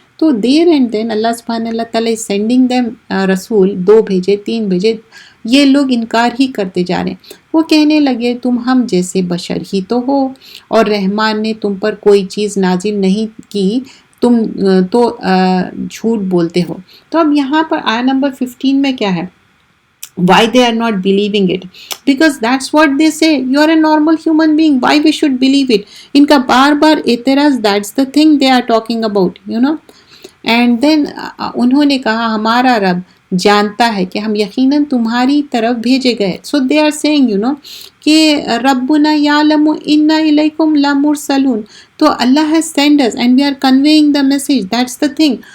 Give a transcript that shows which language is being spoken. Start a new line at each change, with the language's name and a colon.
Urdu: تو
English: there and then
Urdu: اللہ سبحانہ اللہ تعالیٰ
English: sending them
Urdu: رسول، 2 بھیجے 3 بھیجے، یہ لوگ انکار ہی کرتے جا رہے ہیں۔ وہ کہنے لگے تم ہم جیسے بشر ہی تو ہو، اور رحمان نے تم پر کوئی چیز نازل نہیں کی، تم تو جھوٹ بولتے ہو۔ تو اب یہاں پر آیہ نمبر 15 میں کیا ہے؟
English: Why they are not believing it? Because that's what they say. You are a normal human being. Why we should believe it?
Urdu: ان کا بار بار اعتراض،
English: that's the thing they are talking about, you know. And then
Urdu: انہوں نے کہا ہمارا رب جانتا ہے کہ ہم یقیناً تمہاری طرف بھیجے گئے۔
English: So they are saying, you know, کہ
Arabic: ربنا یعلم انا الیکم لمرسلون،
English: تو اللہ has sent us and we are conveying the message. That's the thing.